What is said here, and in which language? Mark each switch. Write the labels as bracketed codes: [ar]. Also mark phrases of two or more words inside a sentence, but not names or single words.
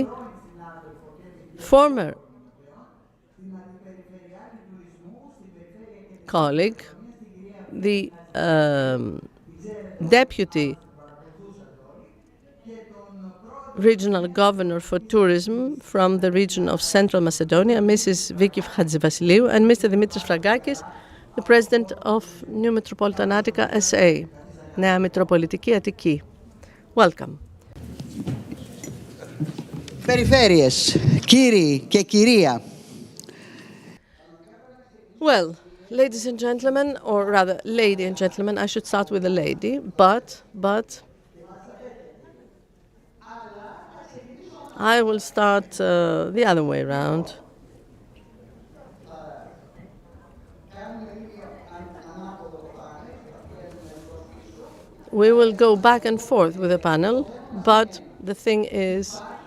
[en] Former colleague, the deputy regional governor for tourism from the region of Central Macedonia, Mrs. Viki Hadjivasiliou, and Mr. Dimitris Fragakis, the president of New Metropolitan Attica SA, Νέα Μητροπολιτική Αττική. Welcome. [el] Περιφέρειες, κύριοι και κυρία. [en] Well, ladies and gentlemen, or rather, lady and gentlemen, I should start with a lady, but I will start the other way around. We will go back and forth with the panel, but the thing is